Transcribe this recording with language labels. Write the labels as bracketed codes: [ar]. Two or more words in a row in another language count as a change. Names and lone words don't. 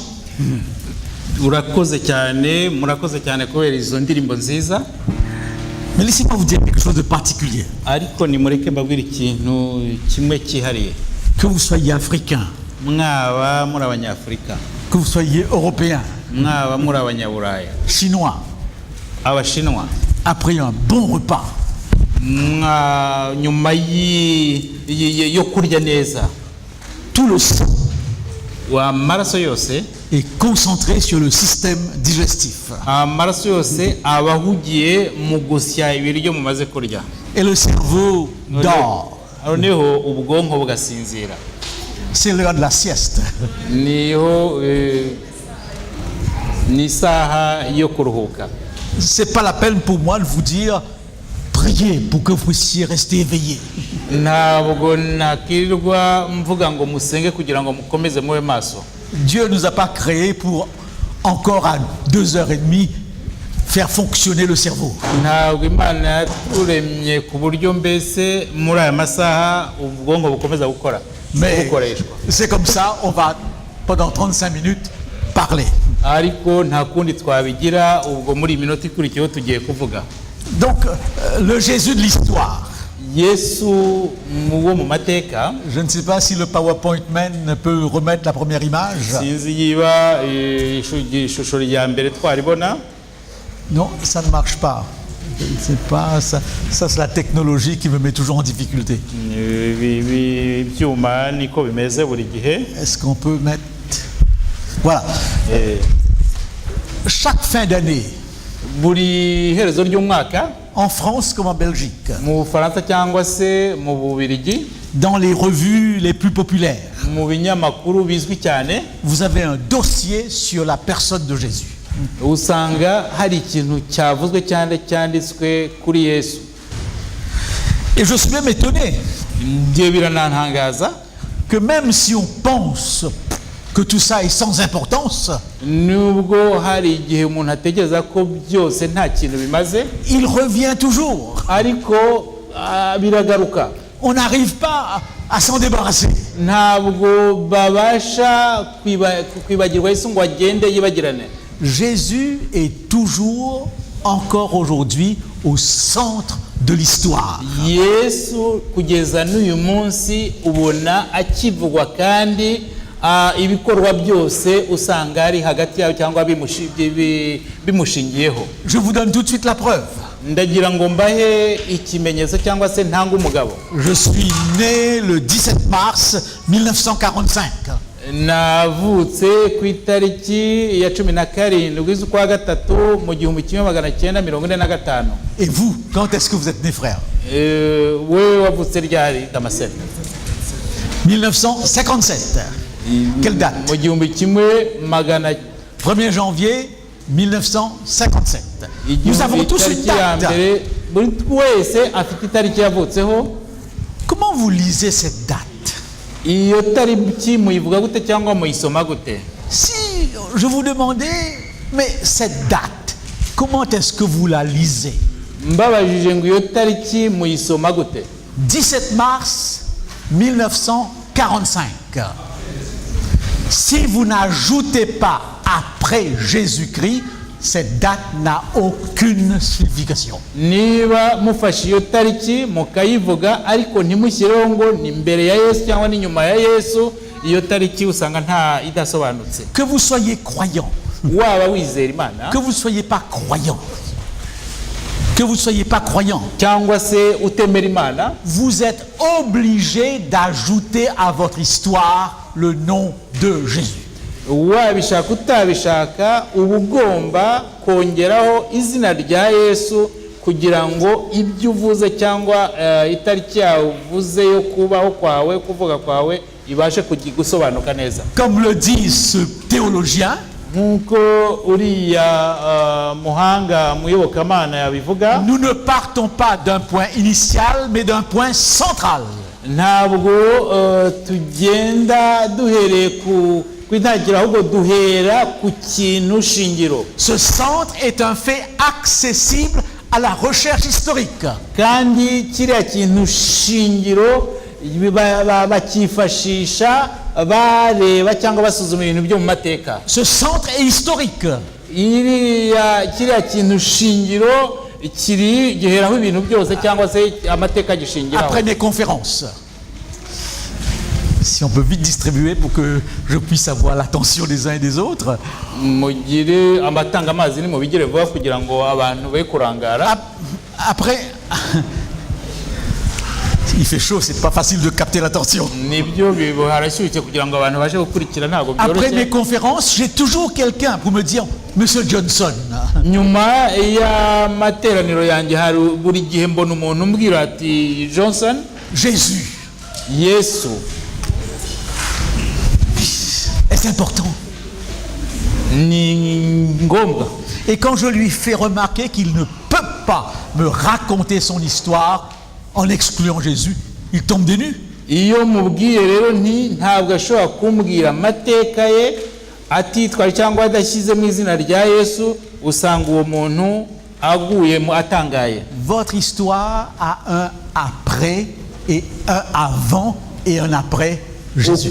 [rw] Urakoze cyane, murakoze cyane kubera izo ndirimbo nziza. [fr] Mais laissez-moi vous dire quelque chose de particulier. [rw] Ariko nimureke mbabwire ikintu kimwe cyihariye. [fr] Que vous soyez africain, [rw] Mwaba muri abanyafrika, [fr] que vous soyez européen, [rw] mwaba muri abanyaburaya, [fr] chinois, [rw] abashinwa, [fr] après un bon repas, [rw] nyuma yo kurya neza, [fr] tout le sang [rw] amaraso yose [fr] est concentré sur le système digestif. [rw] amaraso yose abahugiye mu gusya ibiryo mumaze kurya. [fr] Et le cerveau dort. [rw] Noneho ubwonko bugasinzira. [fr] C'est l'heure de la sieste. [rw] Niho ni saha yo kuruhuka. [fr] C'est pas la peine pour moi de vous dire priez pour que vous puissiez rester éveillé. [rw] Ntabwo nakirirwa mvuga ngo musenge kugira ngo mukomeze mube maso. [fr] Dieu nous a pas créés pour encore à 2h30 faire fonctionner le cerveau. [rw] Ntabwo Imana yaturemye ku buryo mbese muri aya masaha ubwonko bukomeza gukora. [fr] Mais c'est comme ça, on va pendant 35 minutes parler. [rw] Ariko nta kundi twabigira ubwo muri minota ikurikiyeho tugiye kuvuga. [fr] Donc le Jésus de l'histoire. [rw] Yesu muwo mu mateka. [fr] Je ne sais pas si le [en] PowerPoint Man [fr] peut remettre la première image. [rw] Sinzi yiba ishusho ya mbere twaribona. [fr] Non, ça ne marche pas. C'est pas ça, c'est la technologie qui me met toujours en difficulté. [rw] Byuma niko bimeze buri gihe. [fr] Est-ce qu'on peut mettre voilà. Chaque fin d'année, [rw] buri herezo ry'umwaka, [fr] en France comme en Belgique, [rw] mu Faransa cyangwa se mu Bubiligi, [fr] dans les revues les plus populaires, [rw] mu binyamakuru bizwi cyane, [fr] vous avez un dossier sur la personne de Jésus. [rw] Usanga hari ikintu cyavuzwe cyane cyanditswe kuri Yesu. [fr] Et je suis même étonné que même si on pense que tout ça est sans importance, [rw] nubwo hari igihe umuntu ategereza ko byose nta kintu bimaze, [fr] il revient toujours. [rw] Ariko biragaruka. [fr] On n'arrive pas à s'en débarrasser. [rw] Ntabwo babasha kwibagirwa Yesu ngo agende yibagirane. [fr] Jésus est toujours, encore aujourd'hui, au centre de l'histoire. [rw] Yesu kugeza n'uyu munsi ubona akivugwa kandi ibikorwa byose usanga ari hagati yawe cyangwa bimushingiyeho. [fr] Je vous donne tout de suite la preuve. [rw] Ndagira ngo mbahe ikimenyetso cyangwa se ntanga umugabo. [fr] Je suis né le 17 mars 1945. [rw] navutse ku itariki ya 17 z'ukwa gatatu mu 1945. [fr] Et vous, quand est-ce que vous êtes né, frère? [rw] Wewe wavutse ryari Damascene? 1957. [fr] Quelle date? [rw] Mu [fr] 1er janvier 1957. Nous avons tous une date. Comment vous lisez cette date? Si je vous demandais, mais cette date, comment est-ce que vous la lisez? 17 mars 1945. Si vous n'ajoutez pas après Jésus-Christ, cette date n'a aucune signification. [rw] Niba mufashe iyo tariki mukayivuga ariko ntimushyireho ngo ni mbere ya Yesu cyangwa ni nyuma ya Yesu, iyo tariki usanga nta idasobanutse. [fr] Que vous soyez croyant, [rw] waba wizera Imana, [fr] que vous soyez pas croyant, que vous soyez pas croyant, [rw] cyangwa se utemera Imana, [fr] vous êtes obligé d'ajouter à votre histoire le nom de Jésus. [rw] wabishaka utabishaka uba ugomba kongeraho izina rya Yesu kugira ngo ibyo uvuze cyangwa itariki yawe uvuze yo kubaho kwawe kuvuga kwawe ibashe gusobanuka neza. [fr] Comme le dit ce théologien, [rw] nkuko uriya muhanga muyobokamana yabivuga, [fr] nous ne partons pas d'un point initial mais d'un point central. [rw] Ntabwo tugenda duhereye ku kwintagira ahubwo duhera ku kintu shingiro. [fr] Ce centre est un fait accessible à la recherche historique. [rw] Kandi kiriya kintu shingiro bakifashisha bareba cyangwa basuzuma ibintu byo mu mateka. [fr] Ce centre est historique. [rw] Kiriya kintu shingiro kiri giheraho ibintu byose cyangwa se amateka gishingiraho. [fr] Après mes conférences, si on peut vite distribuer pour que je puisse avoir l'attention des uns et des autres. [rw] Mugire amatanga amazi ni mubigire vuba kugira ngo abantu be kurangara. [fr] Après, il fait chaud, c'est pas facile de capter l'attention. Après mes conférences, j'ai toujours quelqu'un pour me dire, Monsieur Johnson. Jésus. C'est important. Et quand je lui fais remarquer qu'il ne peut pas me raconter son histoire en excluant Jésus, il tombe des nues. [rw] Iyo mubwiye rero ntabwo ashobora kumbwira amateka ye atitwara cyangwa adashyize mu izina rya Yesu, usanga uwo muntu aguye mu atangaye. [fr] Votre histoire a un après et un avant et un après Jésus.